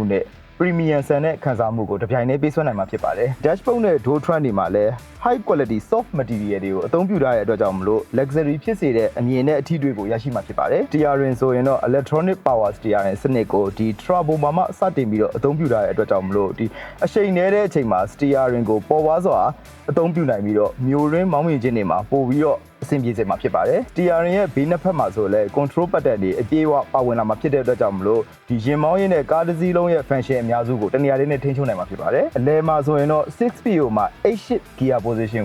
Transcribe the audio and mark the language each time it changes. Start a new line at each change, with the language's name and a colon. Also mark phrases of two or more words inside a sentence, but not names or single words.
Burmese: နဲ့ premium ဆန်တဲ့ခံစားမှုကိုတစ်ပြိုင်တည်းပေးစွမ်းနိုင်မှာဖြစ်ပါတယ် dashboard နဲ့
English: door trunk
Burmese: တွေမှာလည်း
English: high quality soft material
Burmese: တွေကိုအသုံးပြုထားတဲ့အတွက်ကြောင့်မလို့ luxury ဖြစ်စေတဲ့အမြင် နဲ့အထီးတွေကိုရရှိမှာဖြစ်ပါတယ် steering ဆိုရင်တော့
English: electronic power steering
Burmese: စနစ်ကိုဒီ turbo မှာမှစတင်ပြီးတော့အသုံးပြုထားတဲ့အတွက်ကြောင့်မလို့ဒီအရှိန်နည်းတဲ့အချိန်မှာ steering ကိုပေါ်ပွားစွာအသုံးပြုနိုင်ပြီးတော့မျိုးရင်းမောင်းမြင်ခြင်းတွေမှာပို့ပြီးတော့အဆင်ပြေစေမှာဖြစ်ပါတယ် steering ရဲ့ဘေးနှစ်ဖက်မှာဆိုလဲ
English: control button
Burmese: တွေအပြေးအဝပါဝင်လာမှာဖြစ်တဲ့အတွက်ကြောင့်မလို့ဒီရင်မောင်းရင်းနဲ့ကားတစ်စီးလုံးရဲ့ function အများစုကိုတနေရာလေးနဲ့ထိန်းချုပ်နိုင်မှာဖြစ်ပါတယ်အလဲမှာဆိုရင်တော့ 6PO မှာ
English: 8-shift gear position